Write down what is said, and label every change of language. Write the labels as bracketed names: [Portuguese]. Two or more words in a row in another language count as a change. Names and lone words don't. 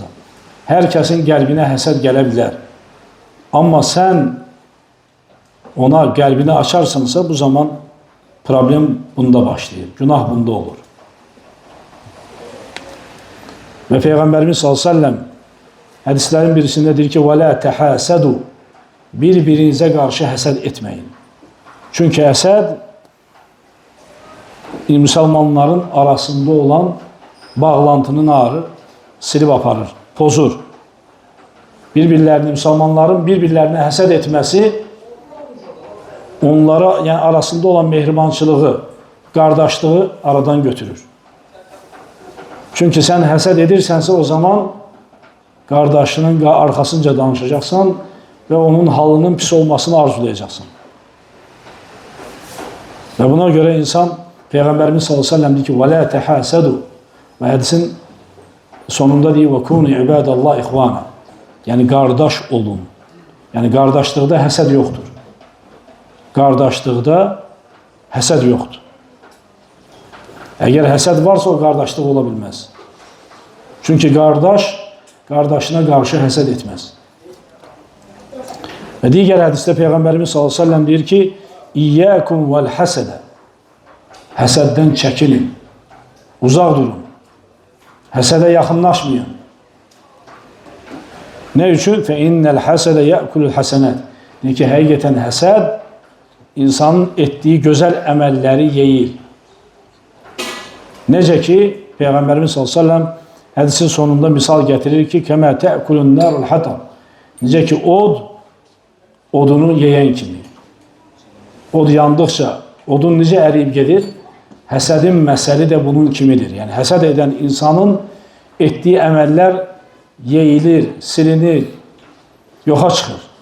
[Azerbaijani] Hər kəsin qəlbinə həsəd gələ bilər. Amma sən ona qəlbini açarsansa, bu zaman problem bunda başlayır. Günah bunda olur. Və Peyğəmbərimiz s.ə.v hədislərin birisində deyir ki, [Arabic] وَلَا تَحَاسَدُوا [Azerbaijani] Bir-birinizə qarşı həsəd etməyin. Çünki həsəd müsəlmanların arasında olan bağlantının ağrı silib aparır, pozur. Müsəlmanların bir-birlərinə həsəd etməsi onlara, yəni arasında olan mehribançılığı, qardaşlığı aradan götürür. Çünki sən həsəd edirsənsə, o zaman qardaşının arxasınca danışacaqsan və onun halının pis olmasını arzulayacaqsan. Və buna görə insan, Peyğəmbərimiz s.ə.v deyir ki, [Arabic] وَلَا تَحَاسَدُوا [Azerbaijani] Və hədisin sonunda deyir, [Arabic] وَكُونِ عِبَادَ اللّٰهِ إِخْوَانًا [Azerbaijani] Yəni, qardaş olun. Yəni, qardaşlıqda həsəd yoxdur. Qardaşlıqda həsəd yoxdur. Əgər həsəd varsa, o qardaşlıq ola bilməz. Çünki qardaş, qardaşına qarşı həsəd etməz. Və digər hədisdə Peyğəmbərimiz s.ə.v deyir ki, [Arabic] إياكم والحسد [Azerbaijani] Həsəddən çəkilin, uzaq durun, həsədə yaxınlaşmayın. Nə üçün? [Arabic] فَإِنَّ الْحَسَدَ يَأْكُلُ الْحَسَنَاتِ [Azerbaijani] Deyir ki, həqiqətən həsəd insanın etdiyi gözəl əməlləri yeyir. Necə ki, Peyğəmbərimiz s.ə.v hədisin sonunda misal gətirir ki, [Arabic] كَمَا تَأْكُلُ النَّارُ الْحَطَمِ [Azerbaijani] Necə ki, odunu yeyən kimi. Od yandıqca, odun necə əriyib gedir? Həsədin məsəli də bunun kimidir. Yəni, həsəd edən insanın etdiyi əməllər yeyilir, silinir, yoxa çıxır.